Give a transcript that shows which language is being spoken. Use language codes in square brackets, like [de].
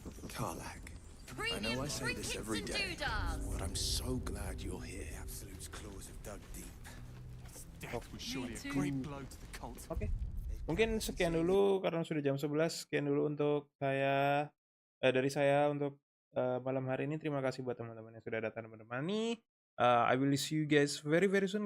[en] Karlak, I know I say this every day, but I'm so glad you're here. Absolute's claws have dug deep. Oh. Was surely a great blow to the cult. [id] Oke. Mungkin sekian dulu karena sudah jam 11. Sekian dulu untuk saya dari saya untuk malam hari ini. Terima kasih buat teman-teman yang sudah datang menemani. [en] I will see you guys very very soon.